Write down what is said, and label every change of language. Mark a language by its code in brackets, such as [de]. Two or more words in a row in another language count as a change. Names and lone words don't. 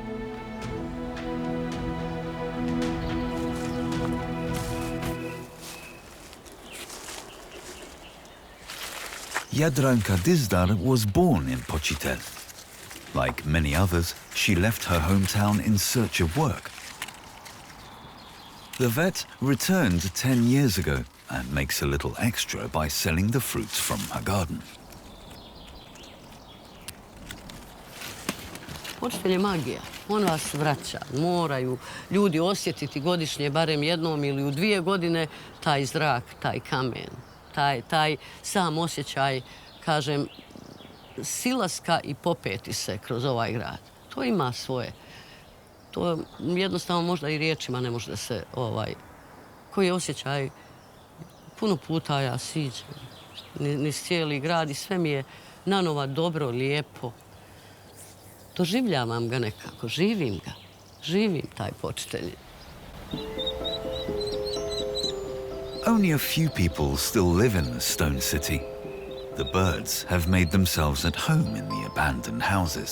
[en] Jadranka Dizdar was born in Počitel. Like many others, she left her hometown in search of work. The vet returned 10 years ago and makes a little extra by selling the fruits from her garden. [bs] Počitel je magija. On vas vraća. Moraju ljudi osjetiti godišnje, barem jednom ili u 2 godine, taj zrak, taj kamen, taj sam osjećaj, kažem, silaska i popeti se kroz ovaj grad. To ima svoje. To jednostavno možda i riječima ne može da se, koji je osjećaj, puno puta ja siđem niz cijeli grad i sve mi je nanova dobro, lijepo. Doživljavam ga nekako, živim ga. Živim taj Počitel. [en] Only a few people still live in the stone city. The birds have made themselves at home in the abandoned houses.